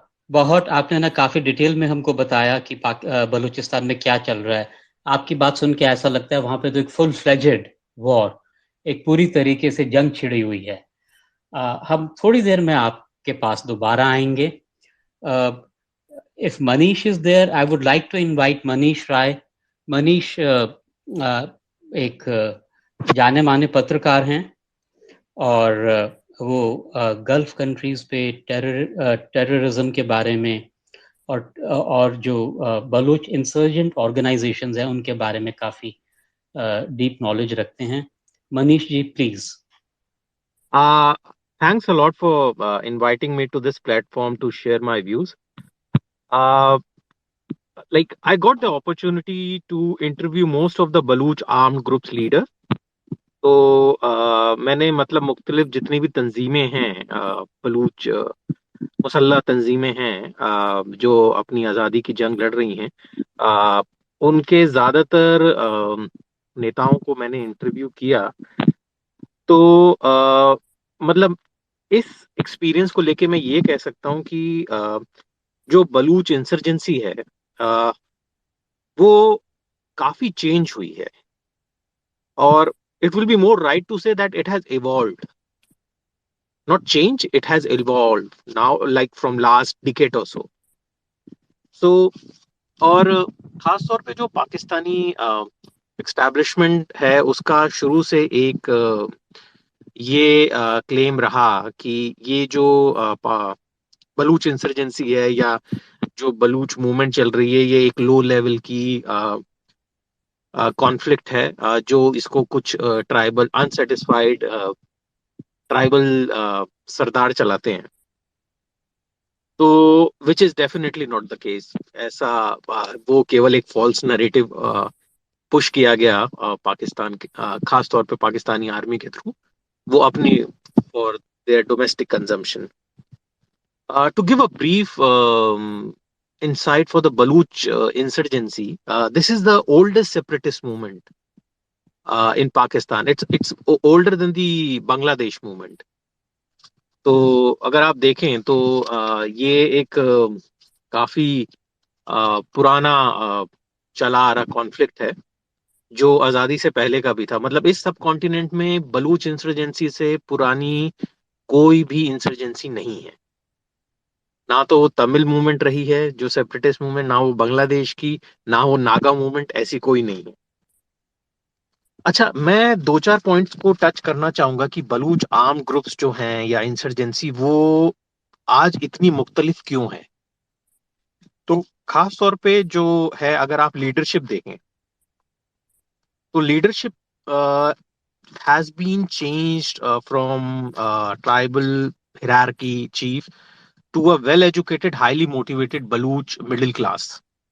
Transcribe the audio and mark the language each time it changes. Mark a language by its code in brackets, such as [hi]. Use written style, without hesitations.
[hi] बहुत आपने ना काफ़ी डिटेल में हमको बताया कि बलूचिस्तान में क्या चल रहा है। आपकी बात सुन के ऐसा लगता है वहाँ पे तो एक फुल फ्लेजेड वॉर, एक पूरी तरीके से जंग छिड़ी हुई है। हम थोड़ी देर में आपके पास दोबारा आएंगे। [en] If Manish is there, I would like to invite Manish Rai. [hi] Manish एक जाने माने पत्रकार हैं और वो गल्फ कंट्रीज पे टेररिज्म के बारे में और जो बलूच इंसर्जेंट ऑर्गेनाइजेशंस हैं उनके बारे में काफ़ी डीप नॉलेज रखते हैं। Manish ji please. [en] Thanks a lot for inviting me to this platform to share my views. Uh, like I got the opportunity to interview most of the Baluch armed groups leader. [hi] तो मैंने मतलब मुख्तलिफ जितनी भी तंजीमें हैं, बलूच मुसल्लह तंजीमें हैं जो अपनी आज़ादी की जंग लड़ रही हैं, उनके ज़्यादातर नेताओं को मैंने इंटरव्यू किया। तो मतलब इस एक्सपीरियंस को लेके मैं ये कह सकता हूँ कि जो बलूच इंसर्जेंसी है वो काफी चेंज हुई है, और [en] it will be more right to say that it has evolved, not change, it has evolved now, like from last decade or so. [hi] और खास तौर पे जो पाकिस्तानी एस्टैब्लिशमेंट है उसका शुरू से एक ये क्लेम रहा कि ये जो बलूच इंसर्जेंसी है या जो बलूच मूवमेंट चल रही है ये एक लो लेवल की कॉन्फ्लिक्ट है, जो इसको कुछ ट्राइबल अनसेटिस्फाइड ट्राइबल सरदार चलाते हैं। तो [en] Which is definitely not the case. [hi] ऐसा वो केवल एक फॉल्स नैरेटिव पुश किया गया पाकिस्तान के खास तौर पे पाकिस्तानी आर्मी के थ्रू, वो अपनी [en] For their domestic consumption. To give a brief insight for the Baluch insurgency, this is the oldest separatist movement in Pakistan. It's older than the Bangladesh movement. [hi] तो अगर आप देखें तो ये एक काफी पुराना चला आ रहा कॉन्फ्लिक्ट है जो आजादी से पहले का भी था। मतलब इस सब कॉन्टिनेंट में बलूच इंसर्जेंसी से पुरानी कोई भी इंसर्जेंसी नहीं है। ना तो वो तमिल मूवमेंट रही है जो सेपरेटिस्ट मूवमेंट, ना वो बांग्लादेश की, ना वो नागा मूवमेंट, ऐसी कोई नहीं है। अच्छा, मैं 2-4 पॉइंट्स को टच करना चाहूंगा कि बलूच आर्म ग्रुप्स जो हैं या इंसर्जेंसी वो आज इतनी मुख्तलिफ क्यों है। तो खास तौर पे जो है, अगर आप लीडरशिप देखें तो leadership [en] has been changed from tribal hierarchy chief to a well-educated, highly motivated Baluch middle class.